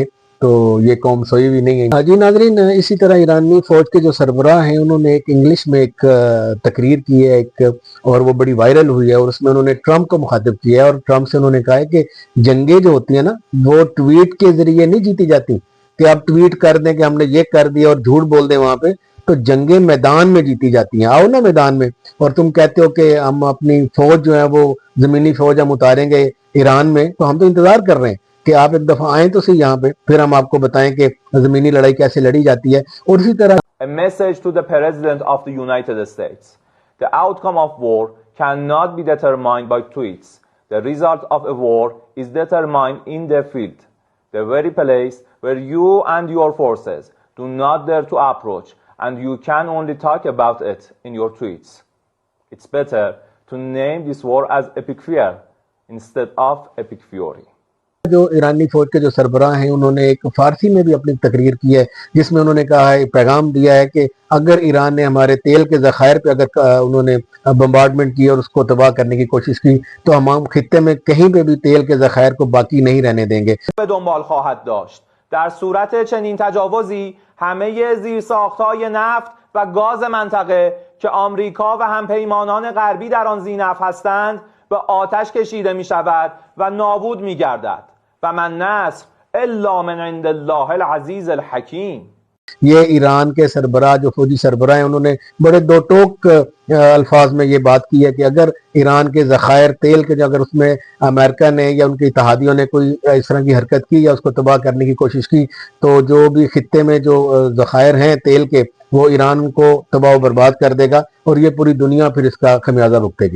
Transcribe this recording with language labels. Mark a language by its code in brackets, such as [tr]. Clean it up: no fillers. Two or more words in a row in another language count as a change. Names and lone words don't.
[ur] تو یہ قوم سوئی بھی نہیں ہے. جی ناظرین, اسی طرح ایرانی فوج کے جو سربراہ ہیں انہوں نے ایک انگلش میں ایک تقریر کی ہے ایک, اور وہ بڑی وائرل ہوئی ہے, اور اس میں انہوں نے ٹرمپ کو مخاطب کیا ہے, اور ٹرمپ سے انہوں نے کہا ہے کہ جنگیں جو ہوتی ہیں نا وہ ٹویٹ کے ذریعے نہیں جیتی جاتی, کہ آپ ٹویٹ کر دیں کہ ہم نے یہ کر دیا اور جھوٹ بول دیں وہاں پہ. تو جنگیں میدان میں جیتی جاتی ہیں. آؤ نا میدان میں, اور تم کہتے ہو کہ ہم اپنی فوج جو ہے وہ زمینی فوج ہم اتاریں گے ایران میں, تو ہم تو انتظار کر رہے ہیں کہ آپ ایک دفعہ آئیں تو صحیح یہاں پہ, پھر ہم آپ کو بتائیں کہ زمینی لڑائی کیسے لڑی جاتی ہے. اور اسی طرح [en] A message to the President of the United States. The outcome of war cannot be determined by tweets. The result of a war is determined in the field, the very place where you and your forces do not dare to approach, and you can only talk about it in your tweets. It's better to name this war as epic fear instead of epic fury. [ur] جو ایرانی فوج کے جو سربراہ ہیں انہوں نے ایک فارسی میں بھی اپنی تقریر کی ہے جس میں انہوں نے کہا ہے, پیغام دیا ہے کہ اگر ایران نے ہمارے تیل کے ذخائر پہ اگر انہوں نے بمبارڈمنٹ کی اور اس کو تباہ کرنے کی کوشش کی تو ہم خطے میں کہیں پہ بھی تیل کے ذخائر کو باقی نہیں رہنے دیں گے. [fa] به دنبال خواهد داشت. در صورت چنین تجاوزی همه زیرساخت‌های نفت و گاز منطقه که آمریکا و همپیمانان غربی در آن ذی‌نفع هستند به آتش کشیده می‌شود و نابود می‌گردد و [ar] من نصر الا من عند الله العزیز الحکیم. [ur] یہ ایران کے سربراہ جو فوجی سربراہ ہیں انہوں نے بڑے دو ٹوک الفاظ میں یہ بات کی ہے کہ اگر ایران کے ذخائر تیل کے جو اگر اس میں امریکہ نے یا ان کے اتحادیوں نے کوئی اس طرح کی حرکت کی یا اس کو تباہ کرنے کی کوشش کی تو جو بھی خطے میں جو ذخائر ہیں تیل کے وہ ایران کو تباہ و برباد کر دے گا, اور یہ پوری دنیا پھر اس کا خمیازہ بھگتے گی.